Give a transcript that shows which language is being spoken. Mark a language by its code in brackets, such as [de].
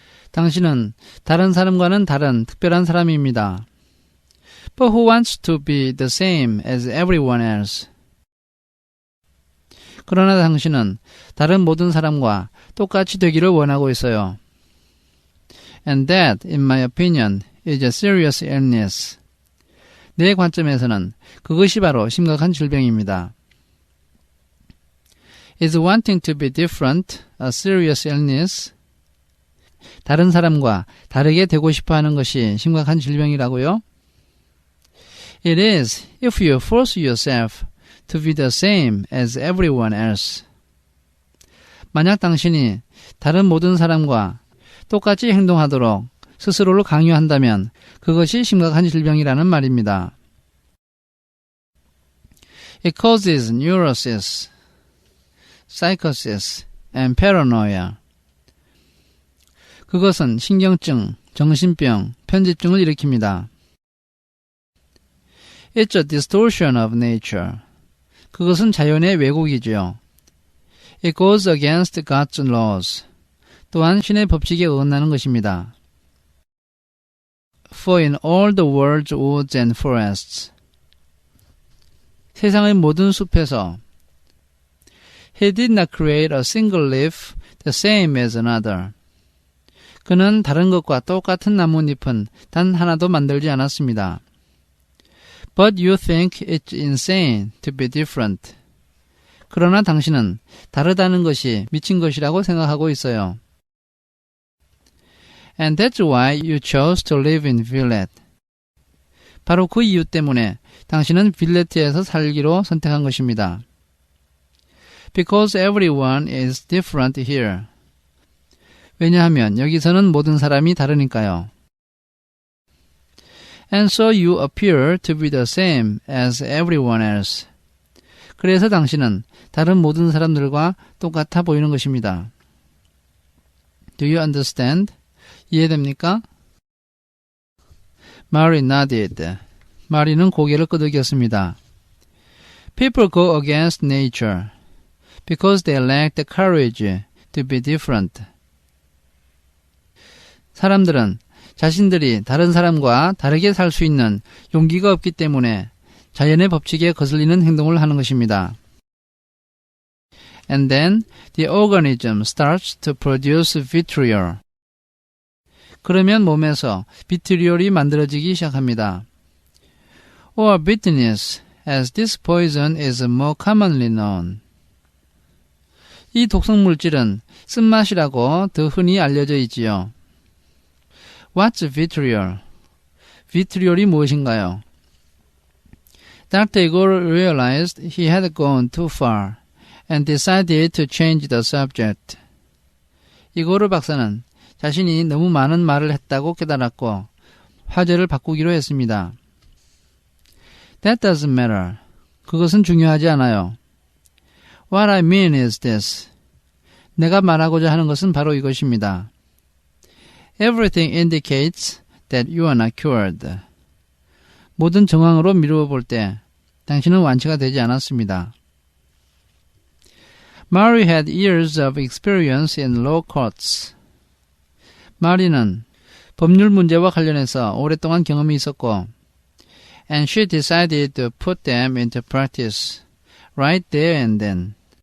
[ko] 당신은 다른 사람과는 다른 특별한 사람입니다. [en] But who wants to be the same as everyone else? [ko] 그러나 당신은 다른 모든 사람과 똑같이 되기를 원하고 있어요. [en] And that, in my opinion, is a serious illness. [ko] 내 관점에서는 그것이 바로 심각한 질병입니다. [en] Is wanting to be different a serious illness? [ko] 다른 사람과 다르게 되고 싶어하는 것이 심각한 질병이라고요? [en] It is if you force yourself to be the same as everyone else. [ko] 만약 당신이 다른 모든 사람과 똑같이 행동하도록 스스로를 강요한다면 그것이 심각한 질병이라는 말입니다. [en] It causes neurosis, psychosis, and paranoia. [ko] 그것은 신경증, 정신병, 편집증을 일으킵니다. [en] It's a distortion of nature. [ko] 그것은 자연의 왜곡이지요. [en] It goes against God's laws. [ko] 또한 신의 법칙에 어긋나는 것입니다. [en] For in all the world's woods and forests. [ko] 세상의 모든 숲에서 [en] He did not create a single leaf the same as another. [ko] 그는 다른 것과 똑같은 나뭇잎은 단 하나도 만들지 않았습니다. [en] But you think it's insane to be different. [ko] 그러나 당신은 다르다는 것이 미친 것이라고 생각하고 있어요. [en] And that's why you chose to live in Villette. [ko] 바로 그 이유 때문에 당신은 빌레트에서 살기로 선택한 것입니다. [en] Because everyone is different here. [ko] 왜냐하면 여기서는 모든 사람이 다르니까요. [en] And so you appear to be the same as everyone else. [ko] 그래서 당신은 다른 모든 사람들과 똑같아 보이는 것입니다. [en] Do you understand? [ko] 이해됩니까? [en] Mary nodded. [ko] 마리는 고개를 끄덕였습니다. [en] People go against nature because they lack the courage to be different. [ko] 사람들은 자신들이 다른 사람과 다르게 살 수 있는 용기가 없기 때문에 자연의 법칙에 거슬리는 행동을 하는 것입니다. [en] And then the organism starts to produce vitriol. [ko] 그러면 몸에서 비트리올이 만들어지기 시작합니다. [en] Or bitterness, as this poison is more commonly known. [ko] 이 독성 물질은 쓴맛이라고 더 흔히 알려져 있지요. [en] What's vitriol? [ko] 비트리올이 무엇인가요? [en] Dr. Igor realized he had gone too far and decided to change the subject. [ko] 이고르 박사는 자신이 너무 많은 말을 했다고 깨달았고 화제를 바꾸기로 했습니다. [en] That doesn't matter. [ko] 그것은 중요하지 않아요. [en] What I mean is this. [ko] 내가 말하고자 하는 것은 바로 이것입니다. [en] Everything indicates that you are not cured. [ko] 모든 정황으로 미루어 볼 때 당신은 완치가 되지 않았습니다. [en] Mary had years of experience in law courts. [ko] 마리는 법률 문제와 관련해서 오랫동안 경험이 있었고 [en] and she decided to put them into practice right there and then.